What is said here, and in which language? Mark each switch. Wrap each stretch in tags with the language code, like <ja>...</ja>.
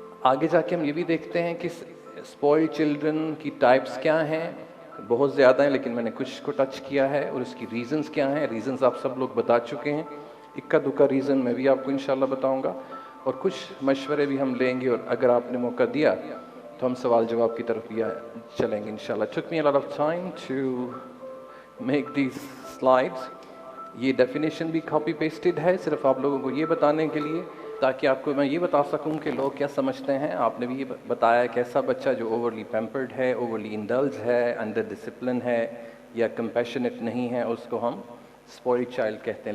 <ur>آگے جا کے ہم یہ بھی دیکھتے ہیں کہ اسپوائلڈ چلڈرن کی ٹائپس کیا ہیں. بہت زیادہ ہیں لیکن میں نے کچھ کو ٹچ کیا ہے، اور اس کی ریزنز کیا ہیں. ریزنز آپ سب لوگ بتا چکے ہیں، اکا دکا ریزن میں بھی آپ کو انشاءاللہ بتاؤں گا، اور کچھ مشورے بھی ہم لیں گے، اور اگر آپ نے موقع دیا تو ہم سوال جواب کی طرف بھی چلیں گے انشاءاللہ.</ur> <en>Took me a lot of time to make these slides.</en> <ur>یہ ڈیفینیشن بھی کاپی پیسٹڈ ہے صرف آپ لوگوں کو یہ بتانے کے لیے، تاکہ آپ کو میں یہ بتا سکوں کہ لوگ کیا سمجھتے ہیں. آپ نے بھی یہ بتایا کہ ایسا بچہ جو اوورلی پیمپرڈ ہے، اوورلی انڈلج ہے، انڈر ڈسپلن ہے یا کمپیشنیٹ نہیں ہے، اس کو ہم اسپوائلڈ چائلڈ کہتے ہیں.</ur>